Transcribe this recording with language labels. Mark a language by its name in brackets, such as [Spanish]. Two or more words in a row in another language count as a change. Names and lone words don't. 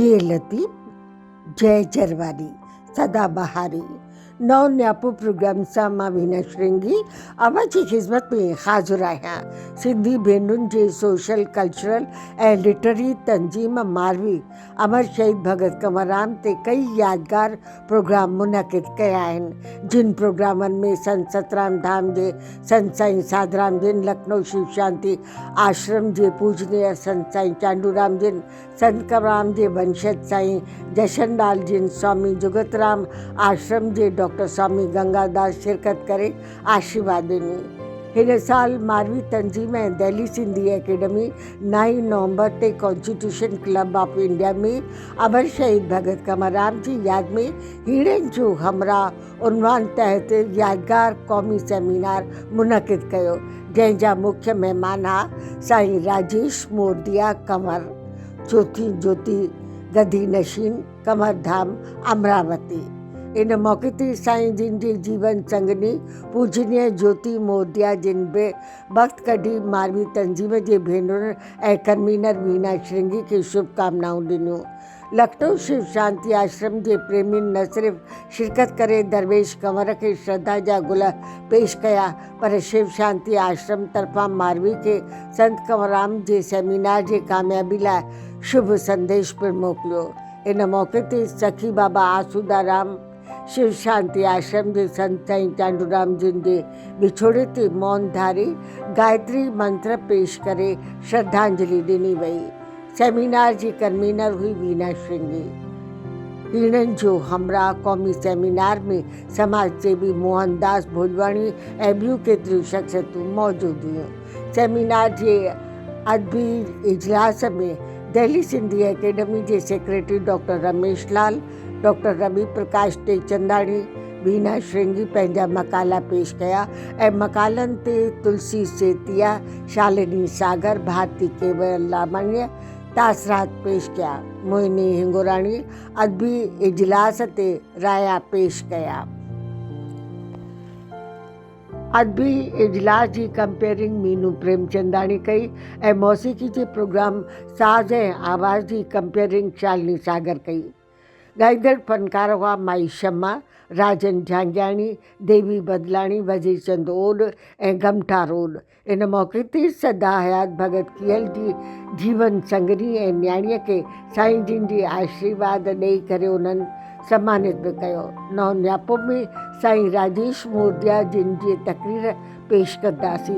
[Sindhi] लतीफ़, जय जरवारी, सदाबहारी, नौ न्यापो प्रोग्राम सां मां वीना श्रृंगी अव्हां जी ख़िदमत में हाज़िर आहियां। सिंधी भेनरुनि जे सोशल कल्चरल ऐं लिटरेरी तंज़ीम मारवी अमर शहीद भगत कंवरराम ते कई यादगार प्रोग्राम मुनक़िद कया आहिनि। जिन प्रोग्रामनि में संत सतराम धाम जे संत साईं साधराम जिन, लखनऊ शिव शांति आश्रम जे पूजनीय संत साईं चांडूराम जिन, संत कंवरराम जे वंशज साईं जशनलाल जिन, स्वामी जुगतराम आश्रम जे डॉक्टर स्वामी गंगादास शिरकत करे आशीर्वाद ॾिनी। हिन साल मारवी तंज़ीम ऐं दिल्ली सिंधी एकेडमी 9 नवंबर ते कॉन्स्टिट्यूशन क्लब ऑफ इंडिया में अमर शहीद भगत कंवरराम जी यादि में हीड़नि जो हमरा उन्वान तहत यादगार क़ौमी सेमिनार मुनक़िद कयो, जंहिंजा मुख्य महिमान साईं राजेश मोरदिया कंवर, चौथी ज्योति गदी नशीन, कंवरधाम अमरावती। इन मौके ते साईं जिन जी जीवन संगनी पूजनीय ज्योति मोरदिया जिन बे वक़्त कढी मारवी तंज़ीम जे भेनरुनि ऐं कन्वीनर वीना श्रृंगी खे शुभकामनाऊं ॾिनियूं। लखनऊ शिव शांति आश्रम जे प्रेमियुनि न सिर्फ़ शिरकत करे दरवेश कंवर खे श्रद्धा जा गुल पेश कया, पर शिव शांति आश्रम तरफ़ां मारवी खे संत कंवरराम जे सेमिनार जे कामयाबी लाइ शुभ संदेश पिणु मोकिलियो। इन मौके ते सखी बाबा आसूदाराम शिव शांति आश्रम जे संत साईं चांडूराम जिन जे विछोड़े ते मौन धारे गायत्री मंत्र पेश करे श्रद्धांजलि ॾिनी वई। सेमिनार जी कन्वीनर हुई वीना श्रृंगी। हीड़नि जो हमरा क़ौमी सेमिनार में समाज सेवी मोहनदास भोजवाणी ऐं ॿियूं केतिरियूं शख़्सियतूं मौजूदु हुयूं। सेमिनार जे अदबी इजलास में दिल्ली सिंधी एकेडमी जे सेक्रेटरी डॉक्टर रमेश लाल, डॉक्टर रवि प्रकाश टेकचंदाणी, वीना श्रृंगी पंहिंजा मकाला पेश कया ऐं मकालनि ते तुलसी सेतिया, शालिनी सागर, भारती केवलामणीअ तासरात पेश कया। मोहिनी हिंगोराणी अदबी इजलास ते राया पेश कया। अदबी इजलास जी कंपेयरिंग मीनू प्रेमचंदाणी कई ऐं मौसीक़ी जे प्रोग्राम साज़ ऐं आवाज़ जी कंपेयरिंग शालिनी सागर कई। ॻाईंदड़ फनकार हुआ माई शमा, राजन झांगियाणी, देवी बदलाणी, वज़ीर चंद ओड ऐं गमठा रोड। इन मौके ते सदा हयात भगत कियल जी जीवन संगनी ऐं न्याणीअ खे साईं जिन जी आशीर्वाद ॾेई करे उन्हनि सम्मानित बि कयो। नौ न्यापो में साईं राजेश मोरदिया जिन जी तकरीर पेश कंदासीं।